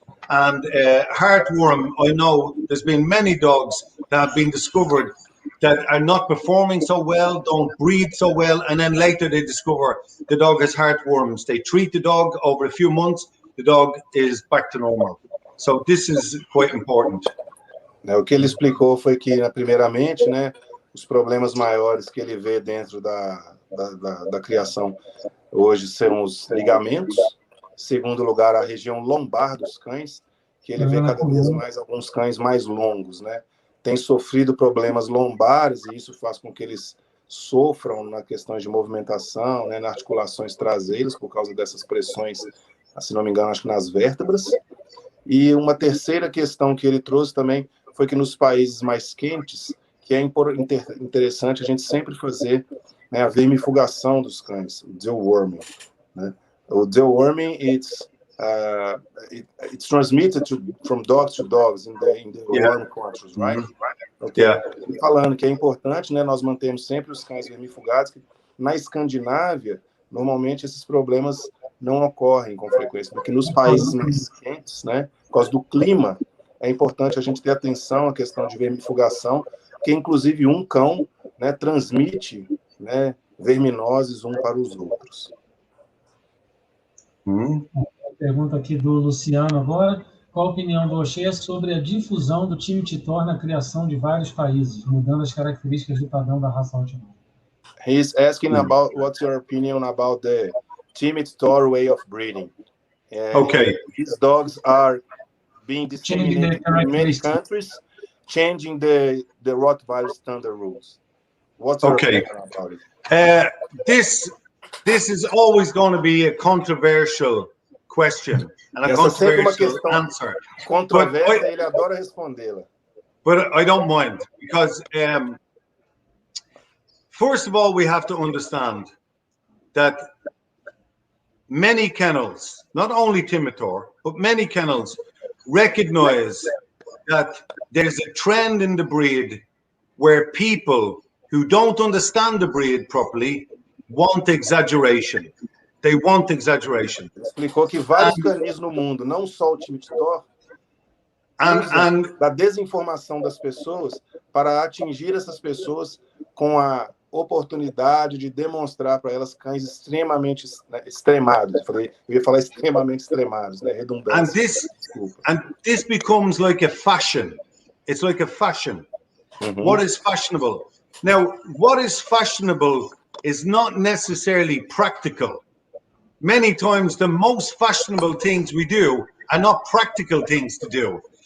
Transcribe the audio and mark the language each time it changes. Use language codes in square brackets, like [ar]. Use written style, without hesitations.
[en] And heartworm, I know there's been many dogs that have been discovered that are not performing so well, don't breathe so well, and then later they discover the dog has heartworms. They treat the dog over a few months, the dog is back to normal. So this is quite important. [pt] O que ele explicou foi que, primeiramente, né, os problemas maiores que ele vê dentro da criação hoje são os ligamentos. Em segundo lugar, a região lombar dos cães, que ele vê cada vez mais alguns cães mais longos, né? Tem sofrido problemas lombares e isso faz com que eles sofram na questão de movimentação, né, nas articulações traseiras, por causa dessas pressões, se não me engano, acho que nas vértebras. E uma terceira questão que ele trouxe também foi que nos países mais quentes, que é interessante a gente sempre fazer, né, a vermifugação dos cães, o deworming, né? [en] O deworming, it's transmitted from dogs to dogs in the warm countries, right? Okay. [pt] Falando que é importante, né, nós mantemos sempre os cães vermifugados, que na Escandinávia, normalmente esses problemas não ocorrem com frequência, porque nos países mais quentes, né, por causa do clima, é importante a gente ter atenção à questão de vermifugação, que inclusive um cão, né, transmite, né, verminoses um para os outros. Pergunta aqui do Luciano agora. Qual a opinião do Oshea sobre a difusão do time Titor na criação de vários países, mudando as características do padrão da raça última? [en] He's asking about what's your opinion about the Tim Titor way of breeding. Okay. These dogs are being disseminated in many countries, changing the Rottweiler standard rules. What's your opinion about it? This is always going to be a controversial question and a controversial answer. [pt] Controversa, ele adora respondê-la. [en] But I don't mind, because first of all, we have to understand that many kennels, not only Timitor, but many kennels recognize that there's a trend in the breed where people who don't understand the breed properly want exaggeration. They want exaggeration. [pt] Explicou que vários canis no mundo, não só o time Titor, da desinformação das pessoas para atingir essas pessoas com a oportunidade de demonstrar para elas cães extremamente extremados. Eu ia falar extremamente extremados, né? Redundância. [en] And this becomes like a fashion. It's like a fashion. What is fashionable? Now, what is fashionable is not necessarily practical. Many times the most fashionable things we do are not practical things to do.